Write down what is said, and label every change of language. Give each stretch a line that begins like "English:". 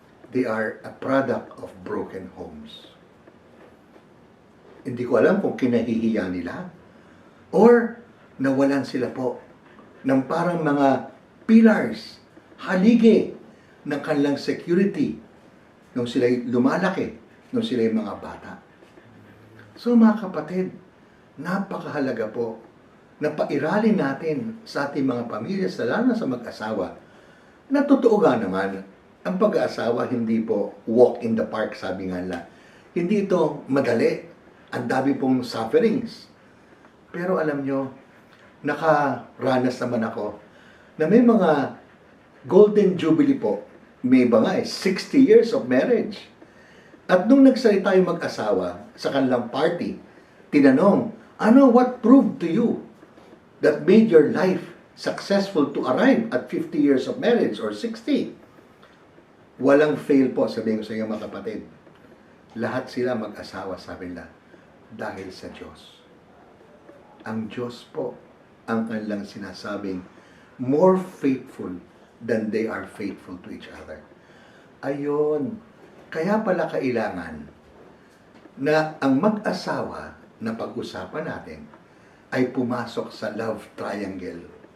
English: They are a product of broken homes.
Filipino: Hindi ko alam kung kinahihiya nila or nawalan sila po ng parang mga pillars, haligi ng kanilang security nung sila'y lumalaki, nung sila'y mga bata. So mga kapatid, napakahalaga po na pairalin natin sa ating mga pamilya, lalo na sa mag-asawa, na totoo nga naman, ang pag-aasawa hindi po
English: walk in the park,
Filipino: sabi nga nila. Hindi ito madali. Ang dami pong sufferings. Pero alam nyo, nakaranas naman ako na may mga golden jubilee po. May iba nga 60
English: years of marriage.
Filipino: At nung nagsalita yung mag-asawa sa kanilang party, tinanong,
English: what proved to you that made your life successful to arrive at 50 years of marriage or 60?
Filipino: Walang fail po, sabihin ko sa inyo mga kapatid. Lahat sila mag-asawa, sabi nila, dahil sa Diyos. Ang Diyos po ang kanilang sinasabing
English: more faithful than they are faithful to each other.
Filipino: Ayun, kaya pala kailangan na ang mag-asawa na pag-usapan natin ay pumasok sa love triangle.